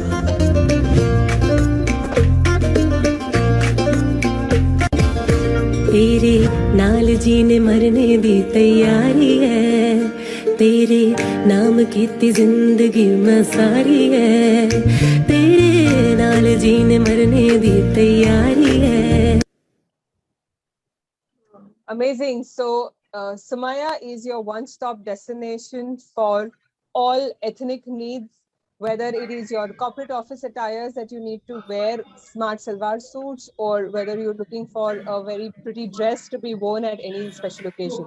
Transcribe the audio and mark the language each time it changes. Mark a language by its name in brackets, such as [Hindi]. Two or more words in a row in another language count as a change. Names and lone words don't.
[Punjabi] ਤੇਰੇ ਨਾਲ ਜੀਣੇ ਮਰਨੇ ਦੀ ਤਿਆਰੀ ਹੈ, ਤੇਰੇ ਨਾਮ ਕੀਤੀ ਜ਼ਿੰਦਗੀ ਮੈਂ ਸਾਰੀ ਹੈ, ਤੇਰੇ ਨਾਲ ਜੀਣੇ ਮਰਨੇ ਦੀ ਤਿਆਰੀ ਹੈ। [English] Amazing. So, Sumaya is your one-stop destination for all ethnic needs, whether it is your corporate office attires that you need to wear smart salwar suits, or whether you're looking for a very pretty dress to be worn at any special occasion.